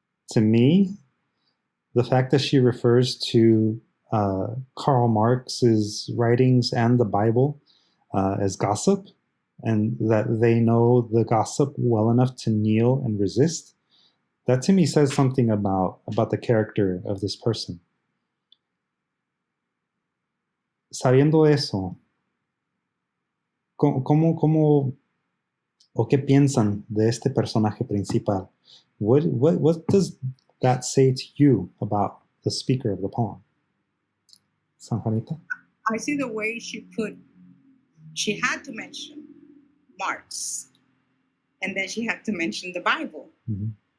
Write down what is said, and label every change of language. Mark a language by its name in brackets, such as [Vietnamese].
[English] To me, the fact that she refers to Karl Marx's writings and the Bible as gossip, and that they know the gossip well enough to kneel and resist, that to me says something about the character of this person. [Spanish] Sabiendo eso, ¿cómo o qué piensan de este personaje principal? [English] What does that say to you about the speaker of the poem? San Juanita? I see the way she had to mention Marx, and then she had to mention the Bible. Mm-hmm.